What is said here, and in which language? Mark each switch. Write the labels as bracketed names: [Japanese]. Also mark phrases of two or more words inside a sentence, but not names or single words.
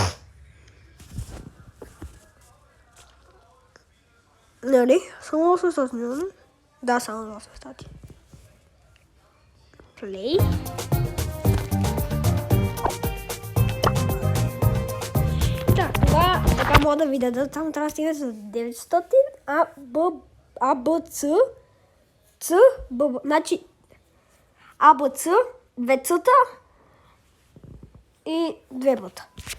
[Bulgarian] Нали? Само 800, нали? Да, само до 800. Play. Да, това така мога да ви дадат. Само трябва да стигнете за 900. А, Б, Ц, Б, значи А, Б, Ц, 2 Ц-та и 2 Б-та.